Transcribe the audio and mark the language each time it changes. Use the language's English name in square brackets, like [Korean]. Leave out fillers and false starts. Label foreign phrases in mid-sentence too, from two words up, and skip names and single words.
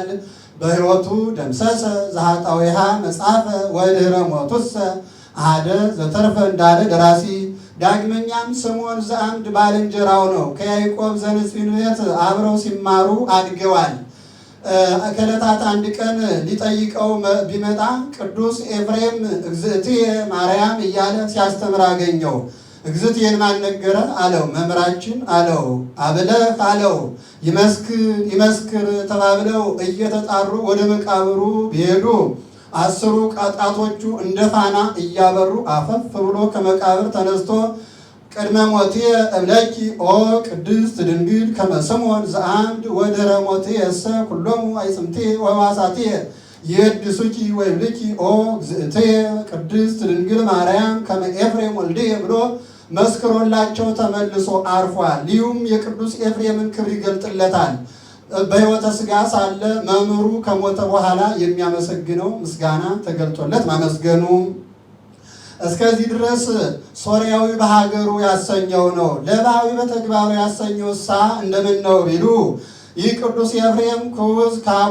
[Geez] በሕይወቱ ደምሰሰ ዘኃጣውኢሃ መጽሐፈ ወድኅረ ሞቱሰ አሐደ ዘተርፈ [Amharic] እንዳለ ደራሲ። ዳግመኛም ስምዖን ዘአምድ ባልንጀራው ነው። ከያዕቆብ ዘንጽዊን ቤት አብረው ሲማሩ አድገዋል። ከዕለታት አንድ ቀን ሊጠይቀው ቢመጣ ቅዱስ ኤፍሬም [Geez] እግዝእትየ ማርያም [Amharic] እያለ ሲያስተምር አገኘው። እግዝእትዬን ማን ነገረ አለው። መምህራችን አለው። አብለህ አለው። ይመስክር ተባብለው እየተጣሩ ወደ መቃብሩ ቢሄዱ 10 ጣቶቹ እንደ ፋና እያበሩ አፈፍ ብሎ ከመቃብር [Geez] ተነስቶ ቅድመ ሞትየ እብለኪ ኦ ቅድስት ድንግል ከመ ስምዖን ዘአምድ ወድኅረ ሞትየሰ ኩሎሙ አዕጽምትየ ወሕዋሳትየ ይወድሱኪ ወይብልኪ ኦ እግዝእትየ ቅድስት ድንግል ማርያም ከመ ኤፍሬም ወልድየ [Amharic] ብሎ መስክሮላቸው ተመልሶ አርፏል። ይህም የቅዱስ ኤፍሬምን ክብር ይገልጥለታል። በሕይወተ ሥጋ ሳለ መምህሩ ከሞተ በኋላ የሚያመሰግነው ምስጋና ተገልጦለት ማመስገኑ እስከዚህ ድረስ ሶርያዊ በሀገሩ ያሰኘው ነው። ለባዊ በተግባሩ ያሰኘው ሳ እንደምን ነው ቢሉ ይህ ቅዱስ ኤፍሬም ኩዝ፣ ካቦ፣